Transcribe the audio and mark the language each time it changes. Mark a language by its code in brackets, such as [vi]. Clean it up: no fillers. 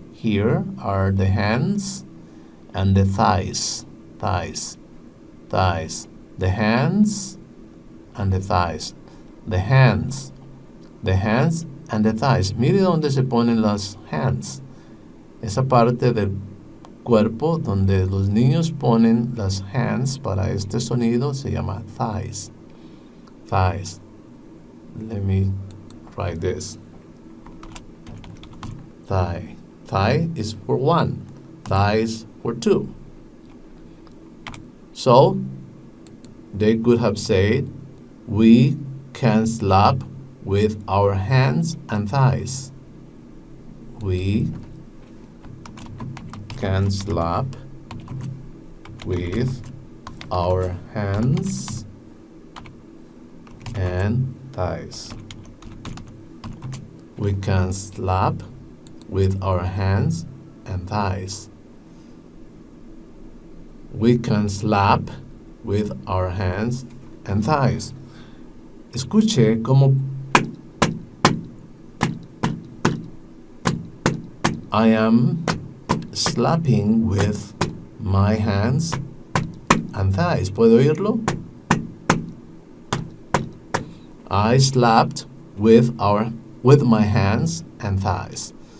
[en] Here are the hands and the thighs. Thighs. Thighs. The hands and the thighs. The hands. The hands and the thighs. [es] Mire dónde se ponen las hands. Esa parte del cuerpo donde los niños ponen las hands para este sonido se llama thighs. [en] Thighs. Let me try this. Thigh. Thigh is for 1. Thighs for 2. So, they could have said, we can slap with our hands and thighs. We can slap with our hands and thighs. We can slap with our hands and thighs. We can slap with our hands and thighs. [es] Escuche como [en] I am slapping with my hands and thighs. [es] ¿Puedo oírlo? [en] I slapped with my hands and thighs.